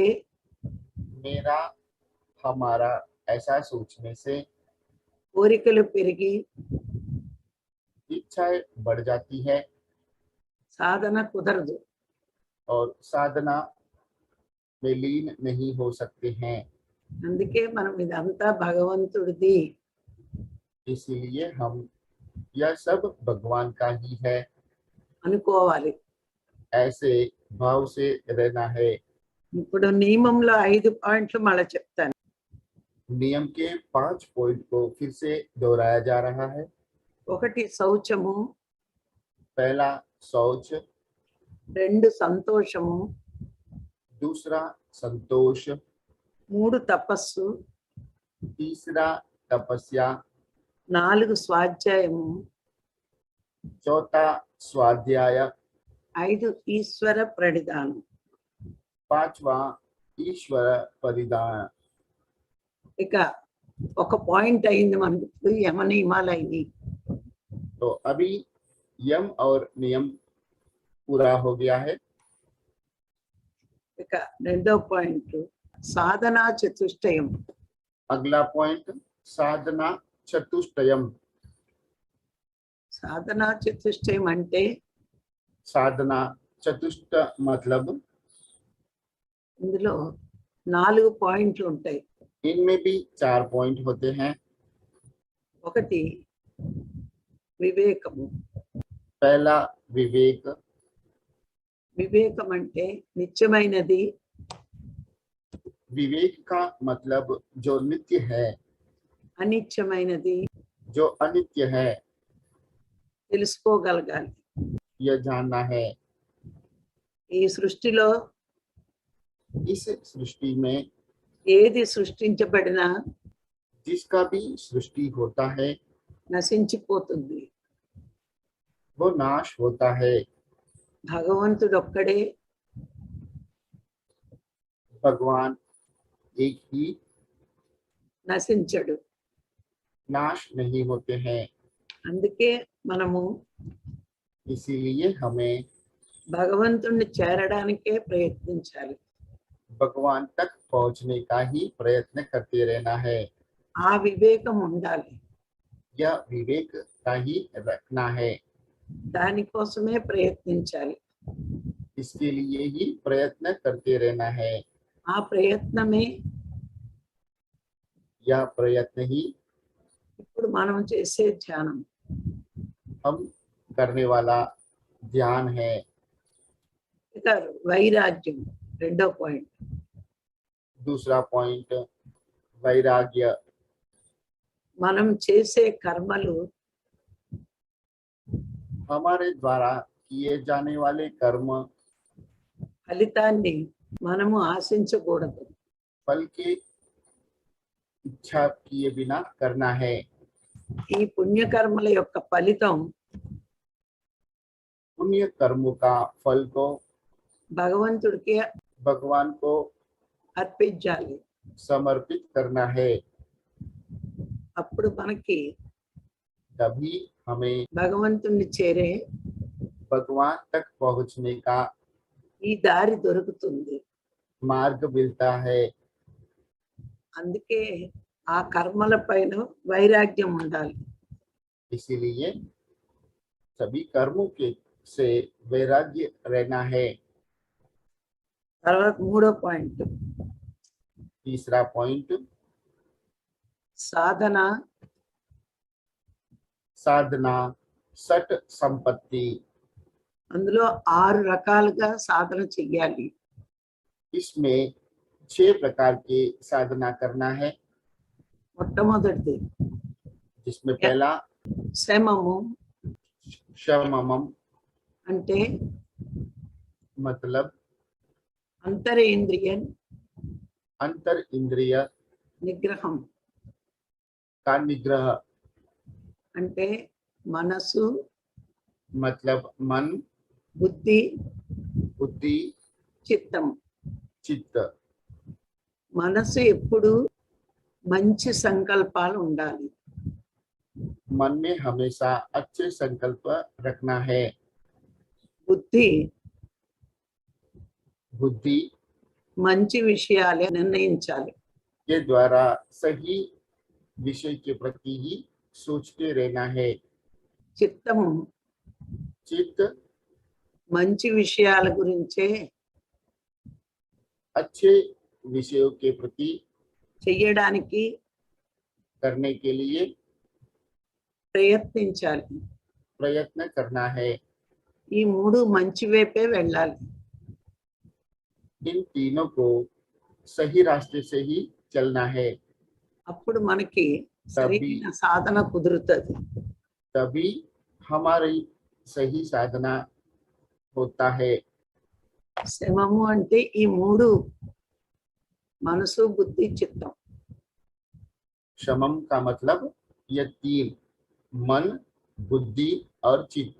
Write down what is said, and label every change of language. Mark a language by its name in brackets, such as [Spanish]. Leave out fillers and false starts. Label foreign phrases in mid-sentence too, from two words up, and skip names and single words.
[Hindi] मेरा हमारा ऐसा सोचने से [Telugu] కోరికలు పెరిగి [Hindi] इच्छाएं बढ़ जाती है [Telugu] సాధన కుదరదు. [Hindi] और साधना में लीन नहीं हो सकते हैं। [Telugu] అందుకే మనం ఇదంతా భగవంతుడిది [Hindi] इसीलिए हम यह सब भगवान का ही है, [Telugu] అనుకోవాలి. [Hindi] ऐसे भाव से रहना है। [Telugu] ఇప్పుడు నియమంలో 5 పాయింట్లు మళ్ళీ చెప్తాను. [Hindi] नियम के 5 पॉइंट को फिर से दोहराया जा रहा है। [Telugu] 1 శౌచము, [Hindi] पहला शौच, [Telugu] 2 సంతోషము, [Hindi] दूसरा संतोष, [Telugu] 3 తపస్సు, [Hindi] तीसरा तपस्या, [Telugu] 4 స్వాధ్యాయము, [Hindi] चौथा स्वाध्याय, [Telugu] 5 ఈశ్వర ప్రణిధానం. [Hindi] पांचवा ईश्वर परिधान। [Telugu] ఇక ఒక పాయింట్ అయింది మనకు, ఇప్పుడు యమ నియమాలు అయినాయి. [Hindi] तो अभी यम और नियम पूरा हो गया है। [Telugu] ఇక 2వ పాయింట్ సాధనా చతుష్టయం. [Hindi] अगला पॉइंट साधना चतुष्टयम। [Telugu] సాధనా చతుష్టయం అంటే [Hindi] साधना चतुष्ट मतलब [Telugu] ఇందులో 4 పాయింట్లు ఉంటాయి. [Hindi] इनमें भी 4 पॉइंट होते हैं। [Telugu] 1 వివేకము. [Hindi] पहला विवेक। [Telugu] వివేకం అంటే నిత్యమైనది, [Hindi] विवेक का मतलब जो नित्य है, [Telugu] అనిత్యమైనది [Hindi] जो अनित्य है, [Telugu] తెలుసుకోగలగాలి. [Hindi] यह जानना है। [Telugu] ఈ సృష్టిలో [Hindi] इस सृष्टि में [Telugu] ఏది సృష్టించబడినా [Hindi] जिसका भी सृष्टि होता है [Telugu] నశించిపోతుంది. [Hindi] वो नाश होता है। [Telugu] భగవంతుడు ఒక్కడే [Hindi] भगवान एक ही, [Telugu] నశించడు. [Hindi] नाश नहीं होते हैं। [Telugu] అందుకే మనము [Hindi] इसीलिए हमें [Telugu] భగవంతుణ్ణి చేరడానికే ప్రయత్నించాలి. [Hindi] भगवान तक पहुंचने का ही प्रयत्न करते रहना है। [Telugu] ఆ వివేకం ఉండాలి. [Hindi] यह विवेक का ही रखना है। [Telugu] దానికోసమే ప్రయత్నించాలి. [Hindi] इसके लिए ही प्रयत्न करते रहना है। [Telugu] ఆ ప్రయత్నమే [Hindi] यह प्रयत्न ही [Telugu] ఇప్పుడు మనం చేసే ధ్యానం. [Hindi] हम करने वाला ध्यान है। [Telugu] ఇక వైరాగ్యం 2వ పాయింట్. [Hindi] दूसरा पॉइंट वैराग्य। [Telugu] మనం చేసే కర్మలు [Hindi] हमारे द्वारा किए जाने वाले कर्म [Telugu] ఫలితాన్ని మనము ఆశించకూడదు. [Hindi] फल की इच्छा किए बिना करना है। [Telugu] ఈ పుణ్యకర్మల యొక్క ఫలితం [Hindi] पुण्य कर्मों का फल को [Telugu] భగవంతుడికి [Hindi] भगवान को [Telugu] అర్పించాలి. [Hindi] समर्पित करना है, [Telugu] అప్పుడు మనకి [Hindi] तभी हमें [Telugu] భగవంతుణ్ణి చేరే [Hindi] भगवान तक पहुंचने का [Telugu] ఈ దారి దొరుకుతుంది. [Hindi] मार्ग मिलता है। [Telugu] అందుకే ఆ కర్మల పైన వైరాగ్యం ఉండాలి. [Hindi] इसीलिए सभी कर्मों के से वैराग्य रहना है। [Telugu] తర్వాత మూడో పాయింట్, [Hindi] तीसरा पॉइंट, [Telugu] సాధన [Hindi] साधना सट संपत्ति। [Telugu] అందులో 6 రకాలుగా సాధన చెయ్యాలి. [Hindi] इसमें 6 प्रकार की साधना करना है, [Telugu] మొట్టమొదటిది [Hindi] जिसमें पहला [Telugu] శమము, [Hindi] शममम [Telugu] అంటే [Hindi] मतलब [Telugu] అంతరేంద్రియ [Hindi] अंतर इंद्रिय [Telugu] నిగ్రహం, [Hindi] का निग्रह, [Telugu] అంటే మనసు, [Hindi] मतलब मन, [Telugu] బుద్ధి, [Hindi] बुद्धि, [Telugu] చిత్తం. [Hindi] चित्त। [Telugu] మనసు ఎప్పుడు మంచి సంకల్పాలు ఉండాలి. [Hindi] मन में हमेशा अच्छे संकल्प रखना है। [Telugu] బుద్ధి [Hindi] बुद्धि [Telugu] మంచి విషయాలే నిర్ణయించాలి. [Hindi] के द्वारा सही विषय के प्रति ही सोचते रहना है। [Telugu] చిత్తము [Hindi] चित्त [Telugu] మంచి విషయాల గురించే [Hindi] अच्छे विषयों के प्रति [Telugu] చెయ్యడానికి [Hindi] करने के लिए [Telugu] ప్రయత్నించాలి. [Hindi] प्रयत्न करना है। [Telugu] ఈ మూడు మంచి వైపే వెళ్ళాలి. [Hindi] इन तीनों को सही रास्ते से ही चलना है, [Telugu] అప్పుడు మనకి సరైన సాధన కుదురుతుంది. [Hindi] तभी हमारी सही साधना होता है। [Telugu] శమము అంటే ఈ మూడు, మనసు, బుద్ధి, చిత్తం. [Hindi] शमम का मतलब ये 3, मन, बुद्धि और चित्त।